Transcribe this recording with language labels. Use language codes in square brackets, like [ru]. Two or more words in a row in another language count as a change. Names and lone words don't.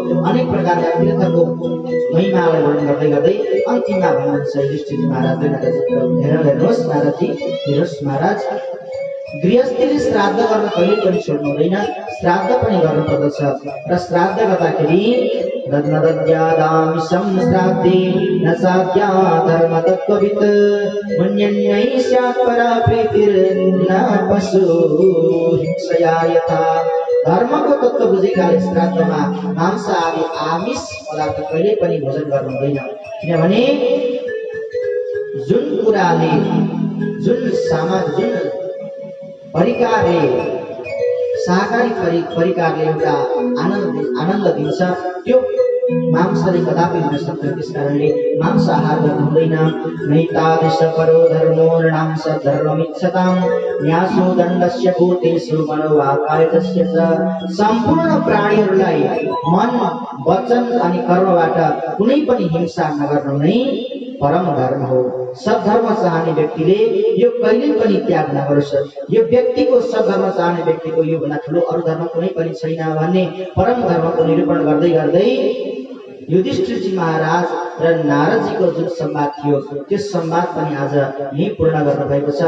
[ne] अनेक प्रकारका तीर्थको महिमालाई वर्णन गर्दै गर्दै अन्तिममा भन्नुहुन्छ युधिष्ठिर महाराजले, हेर्नुहोस् नारदजी, हेर्नुहोस् महाराज, गृहस्थीले श्राद्ध गर्न कहिले पनि छोड्नु हुँदैन, श्राद्ध पनि गर्नुपर्दछ। र श्राद्ध गर्दाखेरि [sa] रत्नदद्यादामि संश्राद्धे न साध्या धर्म तत्त्ववित् मन्यन्यै स्यात् परा प्रीतिर्न पशु हिंसया यथा। [ne] धर्मको तत्त्व बुझेकाले श्राद्धमा मांस आदि आमिष पदार्थ कहिले पनि भोजन गर्नु हुँदैन। किनभने जुन कुराले जुन परिकारले शाकाहारी परिकारले एउटा आनन्द दिन्छ त्यो मांसले कदापि दिन सक्दैन। त्यसकारणले मांस आहार गर्नु हुँदैन। [sa] नैतादृश परो धर्मो नृणांस धर्ममिच्छतां न्यासो दण्डस्य भूतेषु मनोवाकायतस्य च। [ne] सम्पूर्ण प्राणीहरूलाई मन वचन अनि कर्मबाट कुनै पनि हिंसा नगर्नु नै परम धर्म हो। सद्धर्म चाहने व्यक्तिले यो कहिल्यै पनि त्याग नगरोस्। यो व्यक्तिको सद्धर्म चाहने व्यक्तिको यो भन्दा ठुलो अरू धर्म कुनै पनि छैन भन्ने परम धर्मको निरूपण गर्दै गर्दै युधिष्ठिरजी महाराज र नारदजीको जुन संवाद थियो त्यो संवाद पनि आज यही पूर्ण गर्नु भएको छ।